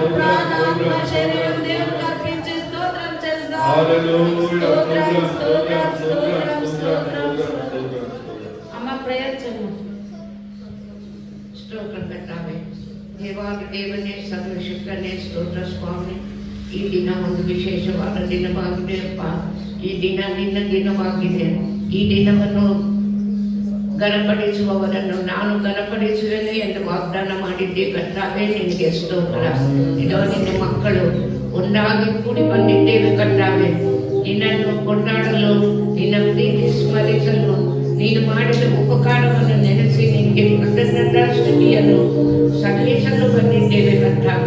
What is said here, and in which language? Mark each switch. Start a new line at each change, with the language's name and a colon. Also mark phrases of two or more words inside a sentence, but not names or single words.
Telugu: ప్రాణాత్మ శరీరం దేవునికి అర్పించి స్తోత్రం చేస్తాం. స్తోత్రం స్తోత్రం స్తోత్రం స్తోత్రం. అమ్మ ప్రయోజనం స్తోత్రం పెట్టాలి. దేవాది దేవుని సర్వశక్తుని స్తోత్ర స్వామి.
Kannada: ಈ ದಿನ ಒಂದು ವಿಶೇಷವಾದ ದಿನವಾಗಿದೆ ಅಪ್ಪ. ಈ ದಿನ ನಿನ್ನ ದಿನವಾಗಿದೆ. ಈ ದಿನವನ್ನು ಘನಪಡಿಸುವವರನ್ನು ನಾನು ಘನಪಡಿಸುವೆನು ಎಂದು ವಾಗ್ದಾನ ಮಾಡಿದ್ದೆ ಕರ್ತಾವೇ, ನಿನಗೆ ಸ್ತೋತ್ರ. ಇದೋ ನಿನ್ನ ಮಕ್ಕಳು ಒಂದಾಗಿ ಕೂಡಿ ಬಂದಿದ್ದೇವೆ ಕರ್ತಾವೇ, ನಿನ್ನನ್ನು ಕೊಂಡಾಡಲು, ನಿನ್ನ ಪ್ರೀತಿ ಸ್ಮರಿಸಲು, ನೀನು ಮಾಡಿದ ಉಪಕಾರವನ್ನು ನೆನೆಸಿ ನಿನಗೆ ಕೃತಜ್ಞತಾ ಸ್ತುತಿಯನ್ನು ಸಲ್ಲಿಸಲು ಬಂದಿದ್ದೇವೆ ಕರ್ತಾವೇ.